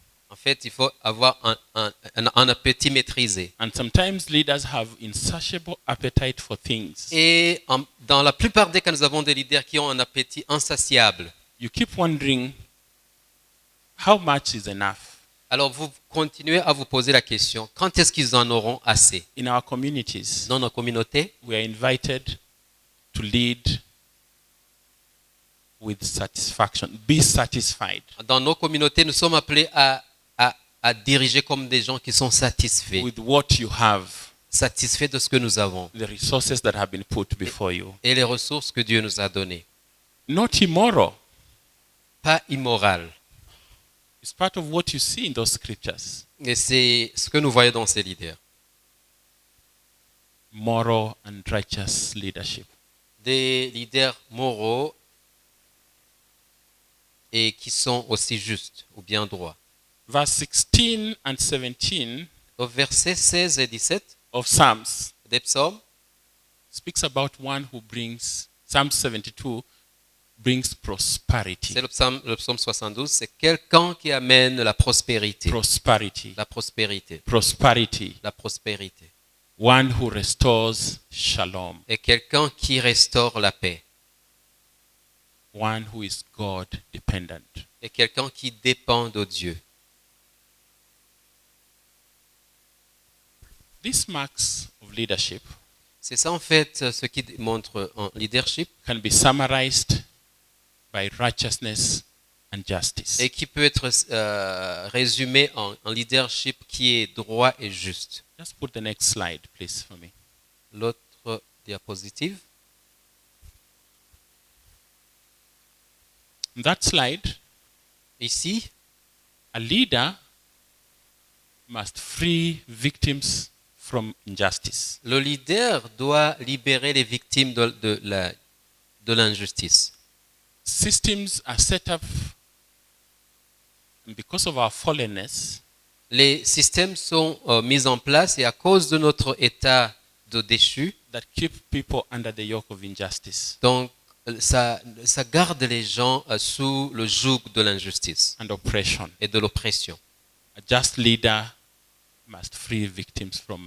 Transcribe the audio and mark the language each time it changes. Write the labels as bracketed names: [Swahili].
[French] En fait, il faut avoir un appétit maîtrisé. [English] And sometimes leaders have insatiable appetite for things. [French] Et dans la plupart des cas, nous avons des leaders qui ont un appétit insatiable. [English] You keep wondering, how much is enough? [French] Alors vous continuez à vous poser la question, quand est-ce qu'ils en auront assez? [English] In our communities, [French] dans nos communautés, [English] we are invited to lead with satisfaction. Be satisfied. [French] Dans nos communautés, nous sommes appelés à diriger comme des gens qui sont satisfaits. [English] With what you have. [French] Satisfaits de ce que nous avons. [English] The resources that have been put before you. [French] Et les ressources que Dieu nous a données. [English] Not immoral. [French] Pas immoral. [English] It's part of what you see in those scriptures. [French] Et c'est ce que nous voyons dans ces leaders. [English] Moral and righteous leadership. [French] Des leaders moraux et qui sont aussi justes ou bien droits. [English] Verse 16 and 17 [French] au verset 16 et 17 [English] of Psalms [French] des psaumes [English] speaks about one who brings, Psalm 72 brings prosperity. [French] C'est le psaume 72, c'est quelqu'un qui amène la prospérité. [English] Prosperity. [French] La prospérité. [English] Prosperity. [French] La prospérité. [English] One who restores shalom. [French] Et quelqu'un qui restaure la paix. [English] One who is God dependent. [French] Et quelqu'un qui dépend de Dieu. [English] These marks of leadership, [French] c'est ça en fait ce qui montre un leadership, [English] can be summarized by righteousness and justice. [French] Et qui peut être résumé en leadership qui est droit et juste. [English] Just put the next slide, please, for me. [French] L'autre diapositive. [English] On that slide, [French] ici, [English] a leader must free victims from injustice. [French] Le leader doit libérer les victimes de l'injustice. [English] Systems are set up because of our fallenness. [French] Les systèmes sont mis en place et à cause de notre état de déchu, [English] that keep people under the yoke of injustice. [French] Donc ça garde les gens sous le joug de l'injustice [English] and oppression. [French] Et de l'oppression. [English] A just leader must free victims from